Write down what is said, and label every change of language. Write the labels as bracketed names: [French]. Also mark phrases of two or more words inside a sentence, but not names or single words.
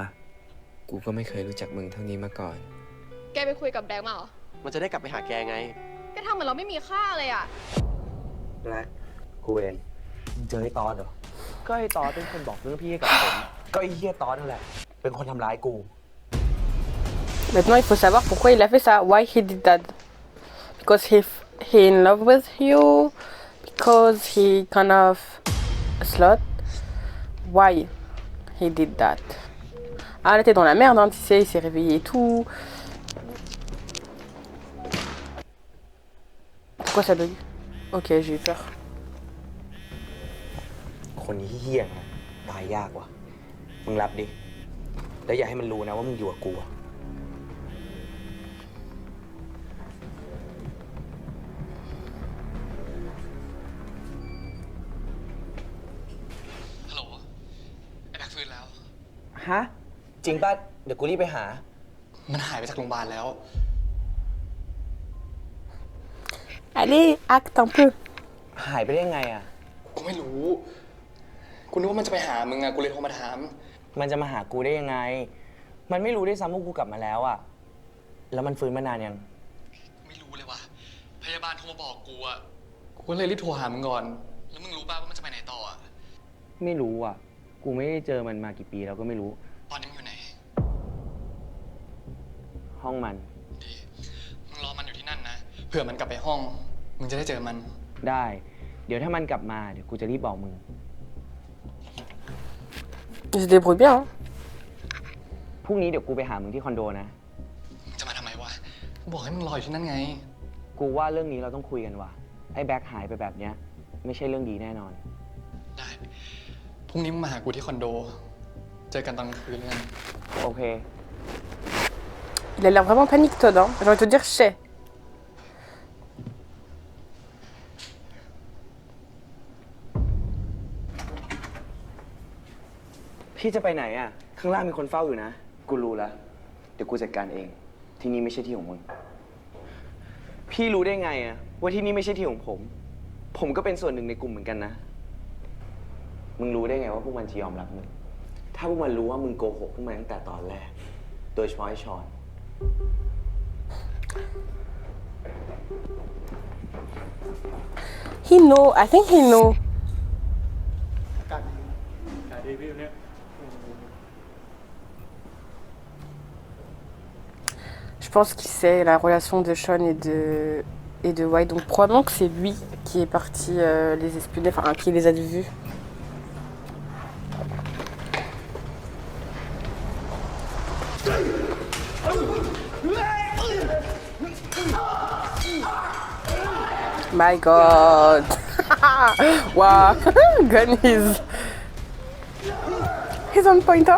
[Thai] กูก็ไม่เคยรู้จักมึงเท่านี้มาก่อน แกไปคุยกับแบล็กมาเหรอ มันจะได้กลับไปหาแกไง แกทำเหมือนเราไม่มีค่าเลยอ่ะ แบล็กกูเองมึงเจอไอ้ตอนเหรอก็ไอ้ตอนเป็นคนบอกเรื่องพี่ให้กับผมก็ไอ้เหี้ยตอนนั่นแหละเป็นคนทำร้ายกู [French] Maintenant, il faut savoir pourquoi il a fait ça. [English] Why he did that? Because he in love with you? Because he kind of a slut? Why he did that? [French] Ah, elle était dans la merde, hein, tu sais, il s'est réveillé et tout. Pourquoi ça bug? Ok, j'ai eu peur. [Thai] คนนี้เหี้ยนะตายยากว่ะมึงรับดิแล้วอย่าให้มันรู้นะว่ามึงอยู่กับกู ฮัลโหลไอ้แบ็คฟื้นแล้ว ฮะจริงป่ะเดี๋ยวกูรีบไปหา มันหายไปจากโรงพยาบาลแล้ว [French] Allez, acte un peu. [Thai] หายไปได้ยังไงอ่ะ กูไม่รู้กูนึกว่ามันจะไปหามึงอะกูเลยโทรมาถาม มันจะมาหากูได้ยังไงมันไม่รู้ได้ซ้ำว่ากูกลับมาแล้วอ่ะแล้วมันฟื้นมานานยัง ไม่รู้เลยว่ะพยาบาลโทรมาบอกกูอะกูก็เลยรีบโทรหามึงก่อนแล้วมึงรู้ป่ะว่ามันจะไปไหนต่ออะ ไม่รู้อ่ะกูไม่ได้เจอมันมากี่ปีแล้วก็ไม่รู้ ตอนนี้มึงอยู่ไหน ห้องมัน ดีมึงรอมันอยู่ที่นั่นนะเผื่อมันกลับไปห้องมึงจะได้เจอมัน ได้เดี๋ยวถ้ามันกลับมาเดี๋ยวกูจะรีบบอกมึง [French] Il se débrouille bien, hein. [Thai] พรุ่งนี้เดี๋ยวกูไปหามึงที่คอนโดนะ มึงจะมาทำไมวะบอกให้มึงรออยู่ที่นั่นไง กูว่าเรื่องนี้เราต้องคุยกันว่ะไอ้แบ็คหายไปแบบเนี้ยไม่ใช่เรื่องดีแน่นอน ได้พรุ่งนี้มึงมาหากูที่คอนโดเจอกันตอนกลางคืนเลย โอเค [French] Il a l'air vraiment panique, Todd, hein. J'ai envie de te dire, chais. [Thai] พี่จะไปไหนอ่ะข้างล่างมีคนเฝ้าอยู่นะกูรู้แล้วเดี๋ยวกูจัดการเองที่นี่ไม่ใช่ที่ของมึงพี่รู้ได้ไงอ่ะว่าที่นี่ไม่ใช่ที่ของผมก็เป็นส่วนหนึ่งในกลุ่มเหมือนกันนะมึงรู้ได้ไงว่าพวกมันจะยอมรับมึงถ้าพวกมันรู้ว่ามึงโกหกพวกมันตั้งแต่ตอนแรกโดยเฉพาะไอ้ชอน [English] He know, I think he know. [French] Je pense qu'il sait la relation de Sean et de White, donc probablement que c'est lui qui est parti les espionner, enfin qui les a vus. [English] My God! Wow! Gun he's on point, huh?